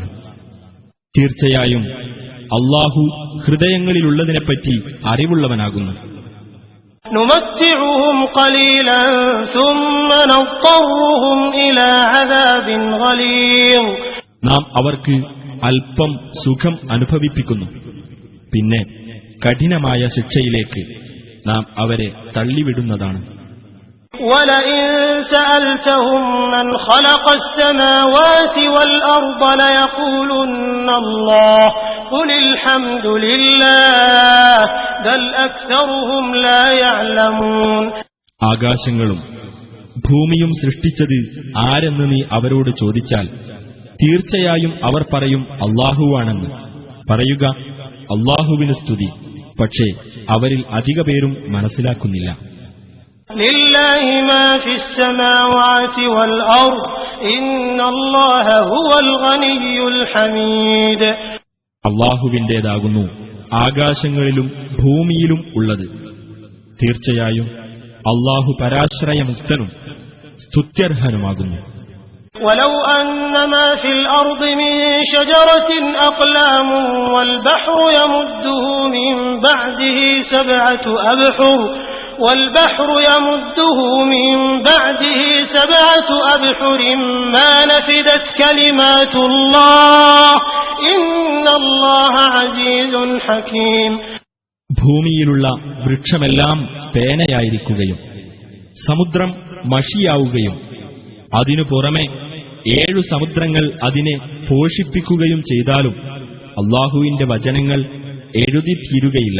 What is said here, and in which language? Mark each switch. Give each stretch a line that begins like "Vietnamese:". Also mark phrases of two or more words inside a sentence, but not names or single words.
Malayalam: തീർച്ചയായും അല്ലാഹു ഹൃദയങ്ങളിലുള്ളതിനെപ്പറ്റി അറിവുള്ളവനാകുന്നു.
Arabic: نُمَتِّعُهُمْ قَلِيلًا ثُمَّ نَضْطَرُّهُمْ إِلَى عَذَابٍ غَلِيظٍ.
Malayalam: നാം അവർക്ക് അല്പം സുഖം അനുഭവിപ്പിക്കുന്നു, പിന്നെ കഠിനമായ ശിക്ഷയിലേക്ക് നാം അവരെ തള്ളിവിടുന്നതാണ്.
Arabic: وَلَئِن سَأَلْتَهُم مَّنْ خَلَقَ السَّمَاوَاتِ وَالْأَرْضَ لَيَقُولُنَّ اللَّهُ قُلِ الْحَمْدُ لِلَّهِ بَلْ أَكْثَرُهُمْ لَا يَعْلَمُونَ.
Malayalam: ആകാശങ്ങളും ഭൂമിയും സൃഷ്ടിച്ചത് ആരെന്ന് നീ അവരോട് ചോദിച്ചാൽ തീർച്ചയായും അവർ പറയും അല്ലാഹുവാണെന്ന്. പറയുക, അല്ലാഹുവിന് സ്തുതി. പക്ഷേ അവരിൽ അധിക പേരും മനസ്സിലാക്കുന്നില്ല.
Arabic: لله ما في السماوات والأرض إن الله هو الغني الحميد.
Malayalam: അല്ലാഹുവിന്റേതാകുന്നു ആകാശങ്ങളിലും ഭൂമിയിലും ഉള്ളത്. തീർച്ചയായും അല്ലാഹു പരാശ്രയമുക്തനും സ്തുത്യർഹനുമാകുന്നു.
Arabic: ولو أن ما في الأرض من شجرة أقلام والبحر يمده من بعده سبعة أبحر ما نفدت كلمات الله إن الله عزيز حكيم.
Malayalam: ഭൂമിയിലുള്ള വൃക്ഷമെല്ലാം പേനയായിരിക്കുകയും സമുദ്രം മഷിയാവുകയും അതിനു പുറമെ 7 സമുദ്രങ്ങൾ അതിനെ പോഷിപ്പിക്കുകയും ചെയ്താലും അല്ലാഹുവിന്റെ വചനങ്ങൾ എഴുതി തീരുകയില്ല.